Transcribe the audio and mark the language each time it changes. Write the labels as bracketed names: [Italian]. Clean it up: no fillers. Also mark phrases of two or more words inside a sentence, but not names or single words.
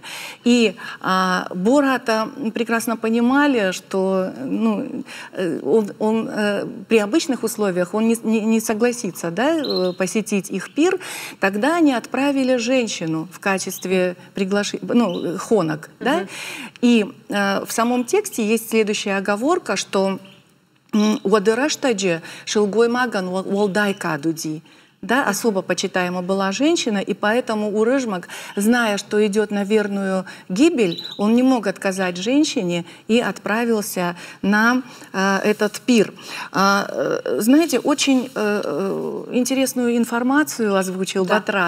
[Russian] И Бората прекрасно понимали, что он при обычных условиях он не согласится, да, посетить их пир. Тогда они отправили женщину в качестве хонок. Да? И в самом тексте есть следующая оговорка, что [Ossetic] «Уадыраштаджи шилгой маган уалдай кадуди». [Russian] Да, особо почитаема была женщина, и поэтому Урыжмак, зная, что идет на верную гибель, он не мог отказать женщине и отправился на этот пир. Знаете, очень интересную информацию озвучил Батрас.